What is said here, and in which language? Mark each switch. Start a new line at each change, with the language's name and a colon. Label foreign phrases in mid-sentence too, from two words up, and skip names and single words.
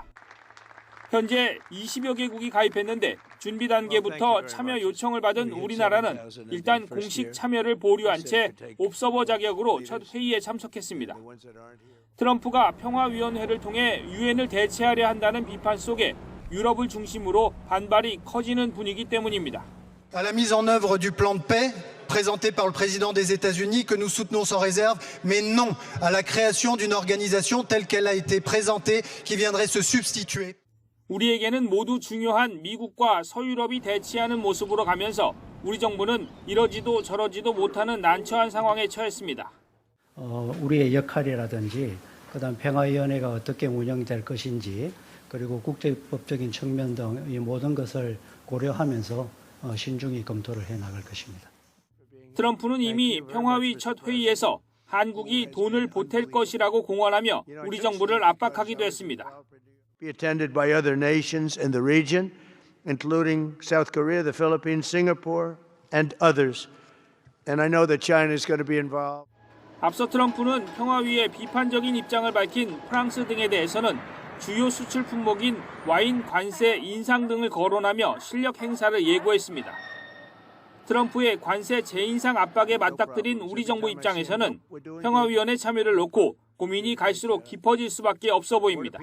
Korean: 현재 20여 개국이 가입했는데 준비 단계부터 참여 요청을 받은 우리나라는 일단 공식 참여를 보류한 채 옵서버 자격으로 첫 회의에 참석했습니다. 트럼프가 평화위원회를 통해 유엔을 대체하려 한다는 비판 속에 유럽을 중심으로 반발이 커지는 분위기 때문입니다.
French: À la mise en œuvre du plan de paix, présenté par le président des États-Unis que nous soutenons sans réserve, mais non à la création d'une organisation telle qu'elle a été présentée qui viendrait se substituer.
Korean: 우리에게는 모두 중요한 미국과 서유럽이 대치하는 모습으로 가면서 우리 정부는 이러지도 저러지도 못하는 난처한 상황에 처했습니다. 우리의 역할이라든지 그다음 평화위원회가 어떻게 운영될 것인지 그리고 국제법적인 측면 등 이 모든 것을 고려하면서 신중히 검토를 해나갈 것입니다. 트럼프는 이미 평화위 첫 회의에서 한국이 돈을 보탤 것이라고 공언하며 우리 정부를 압박하기도 했습니다.
English: Be attended by other nations in the region, including South Korea, the Philippines, Singapore, and others. And I know that China is going to be involved.
Korean: 앞서 트럼프는 평화위에 비판적인 입장을 밝힌 프랑스 등에 대해서는 주요 수출 품목인 와인 관세 인상 등을 거론하며 실력 행사를 예고했습니다. 트럼프의 관세 재인상 압박에 맞닥뜨린 우리 정부 입장에서는 평화위원회 참여를 놓고 고민이 갈수록 깊어질 수밖에 없어 보입니다.